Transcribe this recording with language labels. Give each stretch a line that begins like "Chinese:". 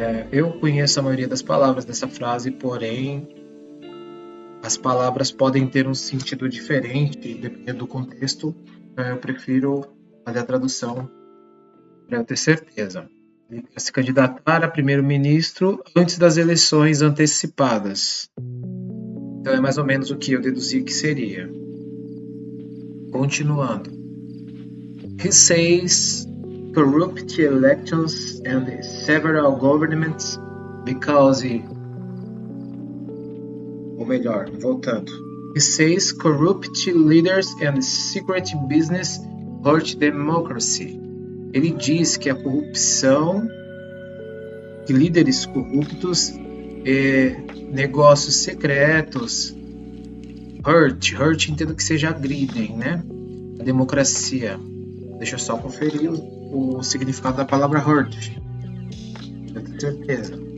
Portuguese: Eu conheço a maioria das palavras dessa frase, porém as palavras podem ter um sentido diferente dependendo do contexto, então eu prefiro fazer a tradução para eu ter certeza. Ele quer se candidatar a primeiro-ministro antes das eleições antecipadas. Então é mais ou menos o que eu deduzi que seria. Continuando.
English: He says corrupt elections and several governments because
Portuguese: ou melhor, voltando.
English: He says corrupt leaders and secret business hurt democracy.
Portuguese: Ele diz que a corrupção, que líderes corruptos e negócios secretos hurt entendo que seja agridem, né? A democracia. Deixa eu só conferir o significado da palavra hurt. Eu tenho certeza.